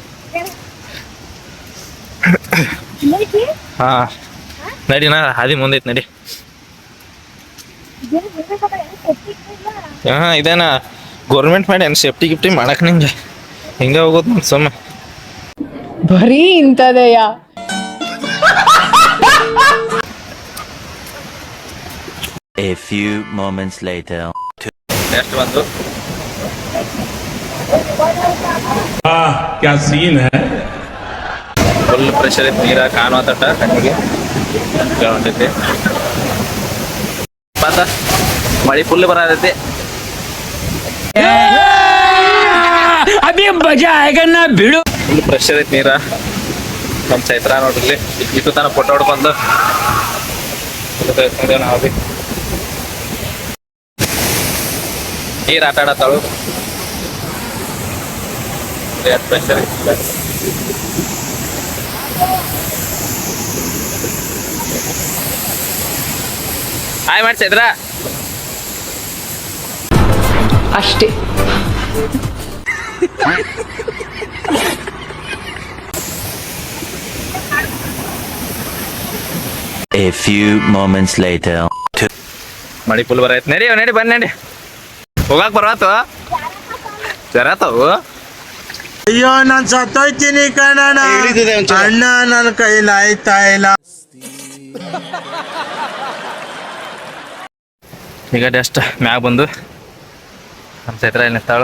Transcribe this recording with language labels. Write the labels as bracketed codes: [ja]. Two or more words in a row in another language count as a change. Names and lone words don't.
[kn] ಹಾ ನಡಿ, ನಾ ಹಾದಿ ಮುಂದೈತಿ ನಡಿ. ಹಾ ಇದೇನ ಗೌರ್ಮೆಂಟ್ ಮಾಡಿ ಏನು ಸೇಫ್ಟಿ ಗಿಫ್ಟಿ ಮಾಡಕ್ ನಿಂಗೆ ಹಿಂಗೆ ಹೋಗೋದು ನೋಡಿ ಸುಮ್ಮ. ಬರೀ ಇಂಥದೆಯ. [en] A few moments later. [kn] ನೆಕ್ಸ್ಟ್ ಬಂದು [hi] क्या सीन है. [en] full pressure [kn] ಐತಿ, ನೀರ ಕಾಣುವ ತಟ್ಟ ಕಣ್ಣಿಗೆ ಹೊಂಟೈತಿ. ಪಾತ ಮಳಿ ಫುಲ್ ಬರತೈತಿ. [hi] अभी मजा आएगा ना भिड़ो. [en] full pressure [kn] ಐತಿ ನೀರ. ನಮ್ಮ ಚೈತ್ರ ನೋಡ್ರಿ ಇಟ್ಟು ತನ ಫೋಟೋ ಹೊಡ್ಕೊಂಡು ನಾವು ಭೀ ನೀರು ಆಟ ಆಡತ್ತಾಳು. ಪ್ರೆಷರ್ ಐತಿ. ಹಾಯ್ ಮಾಡಿ ಚೈತ್ರ. ಅಷ್ಟೇ. [en] A few moments later. [kn] ಮಳಿ ಫುಲ್ ಬರೈತಿ. ನಡಿ ನಡಿ ಬನ್ನಿ ನಡಿ, ಹೋಗಾಕ್ ಬರತ್ತು ಜರತ್ತವು. ಅಯ್ಯೋ ನಾನು ಸತ್ತೋಯ್ತೀನಿ ಕಣಣ್ಣ, ಅಣ್ಣ ನನ್ನ ಕೈಲಿ ಆಯ್ತಾ ಇಲ್ಲ. ಈಗ ಜಸ್ಟ್ ಮ್ಯಾಗ ಬಂದು ನಮ್ಮ ಚೈತ್ರ ಇಲ್ಲಿ ನಿಂತಾಳು.